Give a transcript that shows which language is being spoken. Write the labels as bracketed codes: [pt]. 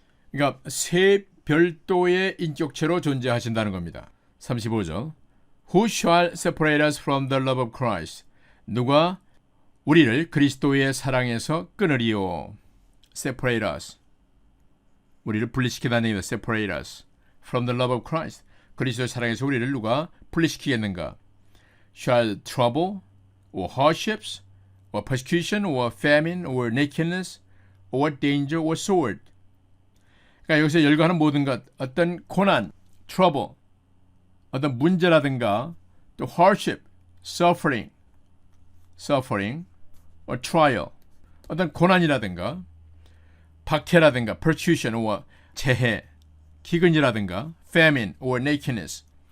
[ko] 그러니까 세 별도의 인격체로 존재하신다는 겁니다. [en] 35절 Who shall separate us from the love of Christ? [ko] 누가 우리를 그리스도의 사랑에서 끊으리요? [en] Separate us. [ko] 우리를 분리시키다는 얘기입니다. [en] Separate us from the love of Christ. [ko] 그리스도의 사랑에서 우리를 누가 분리시키겠는가? [en] Shall trouble or hardships or persecution or famine or nakedness or danger or sword. [ko] 그러니까 여기서 열거하는 모든 것, 어떤 고난, trouble, 어떤 문제라든가 또 hardship, [en] suffering or trial, [ko] 어떤 고난이라든가 박해라든가 [en] persecution or [ko] 재해, 기근이라든가 [en] famine or nakedness.